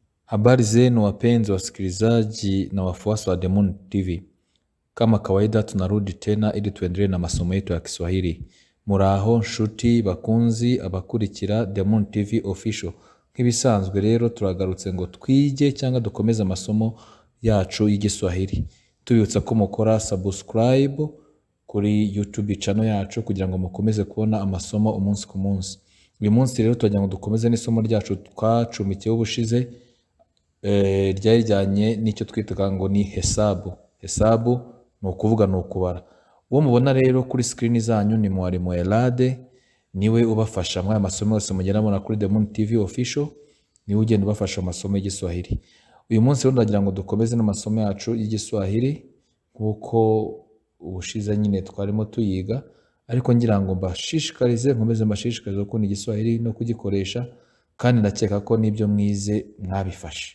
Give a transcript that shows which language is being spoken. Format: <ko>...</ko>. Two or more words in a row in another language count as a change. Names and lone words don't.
<sw>Habari zenu wapenzi wasikilizaji na wafuasi wa The Moon TV. Kama kawaida tunarudi tena ili tuendelee na masomo yetu ya Kiswahili.</sw> <rw>Muraho nshuti bakunzi abakurikira The Moon TV official. Nk'ibisanzwe rero turagarutse ngo twige cyangwa dukomeze amasomo yacu y'Igiswahili. Tubibutsa ko mukora subscribe kuri YouTube channel yacu kugira ngo mukomeze kubona amasomo umunsi ku munsi. Uyu munsi rero turagira ngo dukomeze n'isomo ryacu twacumikiyeho ubushize ryajyanye n'icyo twitaga ngo ni hesabu. Hesabu ni ukuvuga ni ukubara. Uwo mubona rero kuri screen zanyu ni mwarimu Elade, niwe ubafasha mu masomo yose mugenda mubona kuri The Moon TV official, niwe ugenda ubafasha amasomo y'Igiswahili. Uyu munsi rero ndagira ngo dukomeze n'amasomo yacu y'Igiswahili nkuko ubushize nyine twarimo tuyiga, ariko ngira ngo mbashishikarize nkomeze mbashishikarize ko ni Igiswahili no kugikoresha, kandi ndakeka ko nibyo mwize mwabifashe.</rw>